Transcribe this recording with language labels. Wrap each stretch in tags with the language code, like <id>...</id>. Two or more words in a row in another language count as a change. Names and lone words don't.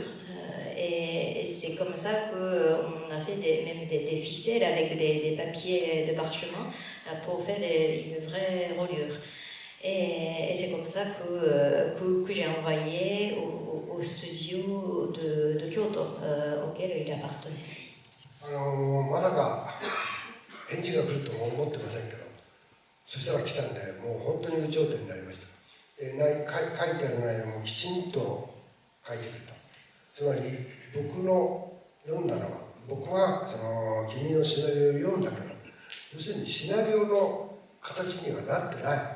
<fr>Et c'est comme ça qu'on a fait même des ficelles avec des papiers de parchemin pour faire une vraie reliure. Et c'est comme ça que j'ai envoyé au studio de Kyoto, auquel il appartenait.</fr> <ja>まさか返事が来るとも思ってませんけど、そしたら来たんで、もう本当に有頂天になりました。書いてある内容もきちんと書いてくれた。つまり僕の読んだのは、僕がその君のシナリオを読んだけど、要するにシナリオの形にはなってない。</ja>